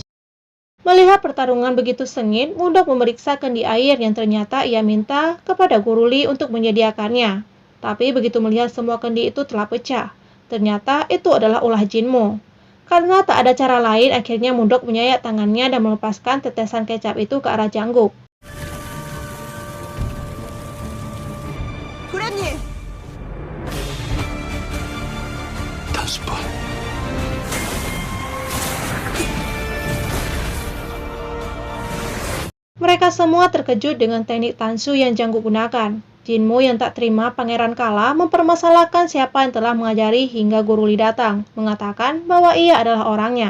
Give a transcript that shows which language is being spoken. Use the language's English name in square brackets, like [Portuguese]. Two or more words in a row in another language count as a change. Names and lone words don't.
[Indonesian] Melihat pertarungan begitu sengit, Mudok memeriksa kendi air yang ternyata ia minta kepada Guru Li untuk menyediakannya. Tapi begitu melihat semua kendi itu telah pecah, ternyata itu adalah ulah Jinmu. Karena tak ada cara lain, akhirnya Mudok menyayat tangannya dan melepaskan tetesan kecap itu ke arah Jangguk. [Korean] 도련님! 다시 봐. [Indonesian] Mereka semua terkejut dengan teknik Tansu yang Jangguk gunakan. Jinmu yang tak terima pangeran kalah mempermasalahkan siapa yang telah mengajari hingga Guru Li datang, mengatakan bahwa ia adalah orangnya.